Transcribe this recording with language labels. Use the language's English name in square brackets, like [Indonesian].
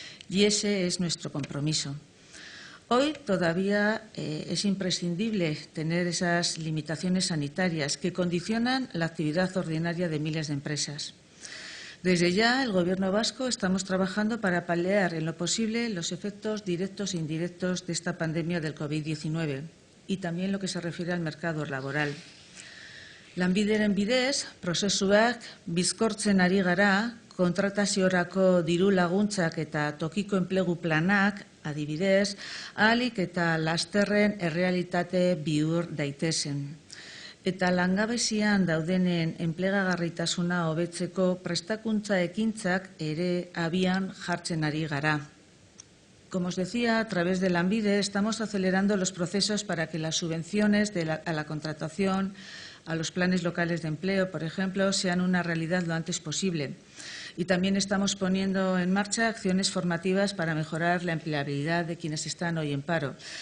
[Spanish] Y ese es nuestro compromiso. Hoy todavía es imprescindible tener esas limitaciones sanitarias que condicionan la actividad ordinaria de miles de empresas. Desde ya, el Gobierno vasco estamos trabajando para paliar en lo posible los efectos directos e indirectos de esta pandemia del COVID-19 y también lo que se refiere al mercado laboral. [Basque] Lanbideren bidez, prozesuak bizkortzen ari gara, kontrataziorako diru laguntzak eta tokiko enplegu planak, adibidez, ahalik eta lasterren errealitate bihur daitezen. Eta langabezian daudenen enplegagarritasuna hobetzeko prestakuntza ekintzak ere abian jartzen ari gara. [Spanish] Como os decía, a través de Lanbide estamos acelerando los procesos para que las subvenciones a la contratación, a los planes locales de empleo, por ejemplo, sean una realidad lo antes posible. Y también estamos poniendo en marcha acciones formativas para mejorar la empleabilidad de quienes están hoy en paro.